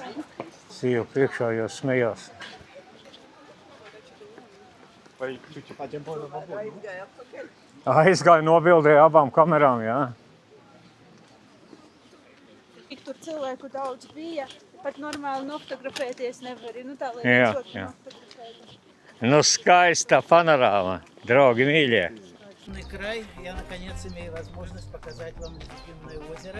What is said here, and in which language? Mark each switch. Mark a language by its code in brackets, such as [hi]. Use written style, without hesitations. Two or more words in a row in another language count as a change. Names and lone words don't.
[lv] Sieva priekšā jau smējās. Aizgāja nobildēja abām kamerām, jā. Tur cilvēku daudz bija, pat normāli nofotografēties nevar. Nu tā, lai Jā, jā. Nu skaista panorāma, draugi mīļie. [ru] Край, я наконец имею возможность показать вам любимое озеро.